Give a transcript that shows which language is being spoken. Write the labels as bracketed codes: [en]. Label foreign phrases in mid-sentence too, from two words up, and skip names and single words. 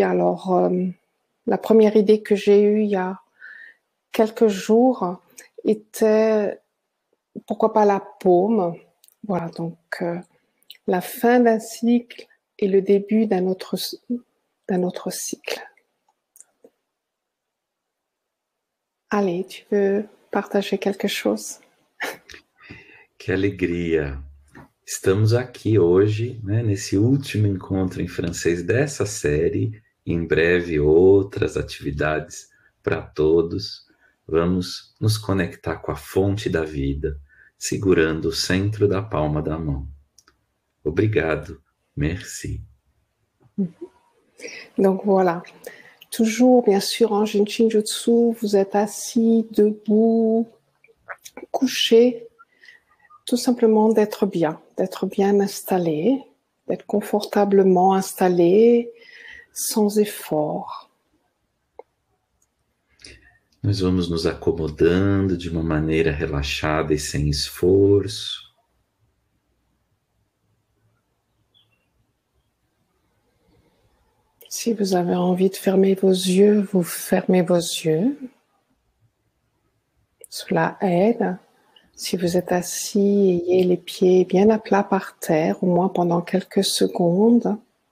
[fr] Alors, la première idée que j'ai eue il y a quelques jours était, pourquoi pas la paume. Voilà, donc la fin d'un cycle et le début d'un autre cycle. Allez, tu veux partager quelque chose? [pt] Que alegria! Estamos aqui hoje, né, nesse último encontro em francês dessa série, e em breve outras atividades para todos. Vamos nos conectar com a fonte da vida, segurando o centro da palma da mão. Obrigado, [fr] merci. Donc voilà, toujours bien sûr en Jinshin Jutsu, vous êtes assis, debout, couché, tout simplement d'être bien installé, d'être confortablement installé, sans effort. [pt] Nós vamos nos acomodando de uma maneira relaxada e sem esforço. [fr] Si vous avez envie de fermer vos yeux, vous fermez vos yeux. Cela aide. Si vous êtes assis, ayez les pieds bien à plat par terre, au moins pendant quelques secondes.